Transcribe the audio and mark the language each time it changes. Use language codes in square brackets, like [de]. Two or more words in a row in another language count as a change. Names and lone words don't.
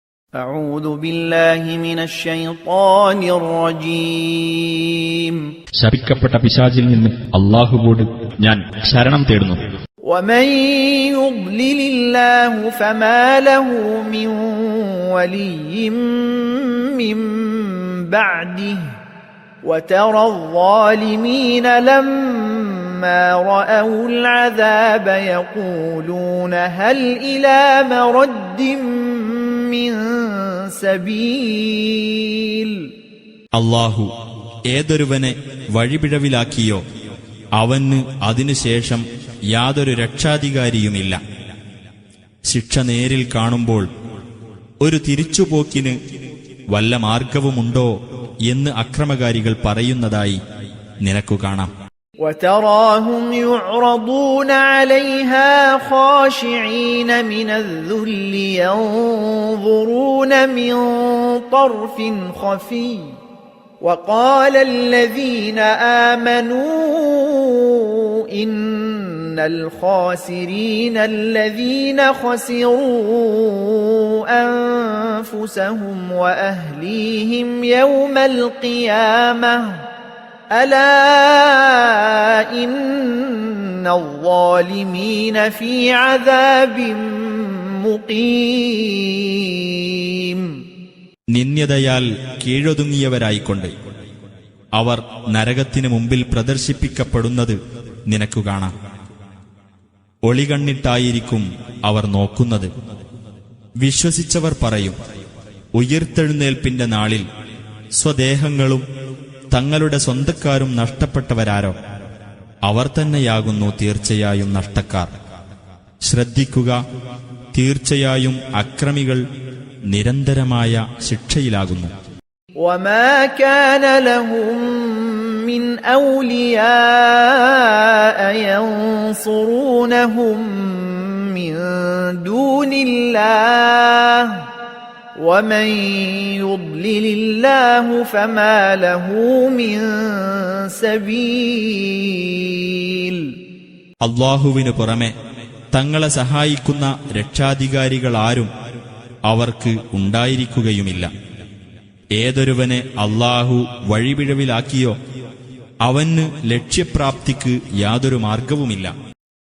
[ar] أعوذ بالله من الشيطان الرجيم [ml] ശപിക്കപ്പെട്ട പിശാചിൽ നിന്ന് അല്ലാഹുവോട് ഞാൻ ശരണം തേടുന്നു. [ar] ومن يضلل الله فما له من ولي من بعده وترى الظالمين لما رأوا العذاب يقولون هل إلى مرد من سبيل [ml] അല്ലാഹു ഏതൊരുവനെ വഴിപിഴവിലാക്കിയോ അവന് അതിനുശേഷം യാതൊരു രക്ഷാധികാരിയുമില്ല. ശിക്ഷ നേരിൽ കാണുമ്പോൾ ഒരു തിരിച്ചുപോക്കിന് വല്ല മാർഗവുമുണ്ടോ എന്ന് അക്രമകാരികൾ പറയുന്നതായി നിനക്കു കാണാം. [ar] وتراهم يعرضون عليها خاشعين من الذل ينظرون من طرف خفي وقال الذين آمنوا إن الخاسرين الذين خسروا أنفسهم وأهليهم يوم القيامة ألا إن الظالمين في عذاب مقيم. [ml] നിന്ദ്യതയാൽ കീഴൊതുങ്ങിയവരായിക്കൊണ്ട് അവർ നരകത്തിനു മുമ്പിൽ പ്രദർശിപ്പിക്കപ്പെടുന്നത് നിനക്കു കാണാം. ഒളികണ്ണിട്ടായിരിക്കും അവർ നോക്കുന്നത്. വിശ്വസിച്ചവർ പറയും, ഉയിർത്തെഴുന്നേൽപ്പിന്റെ നാളിൽ സ്വദേഹങ്ങളും തങ്ങളുടെ സ്വന്തക്കാരും നഷ്ടപ്പെട്ടവരാരോ അവർ തന്നെയാകുന്നു തീർച്ചയായും നഷ്ടക്കാർ. ശ്രദ്ധിക്കുക, തീർച്ചയായും അക്രമികൾ നിരന്തരമായ ശിക്ഷയിലാകുന്നു. [ar] وما كان لهم من أولياء ينصرونهم من دون الله ومن يضلل الله فما له من سبيل. [ml] അല്ലാഹുവിനു പുറമെ തങ്ങളെ സഹായിക്കുന്ന രക്ഷാധികാരികളാരും അവർക്ക് ഉണ്ടായിരിക്കുകയുമില്ല. ഏതൊരുവനെ അല്ലാഹു വഴിപിഴവിലാക്കിയോ അവന് ലക്ഷ്യപ്രാപ്തിക്ക് യാതൊരു മാർഗവുമില്ല.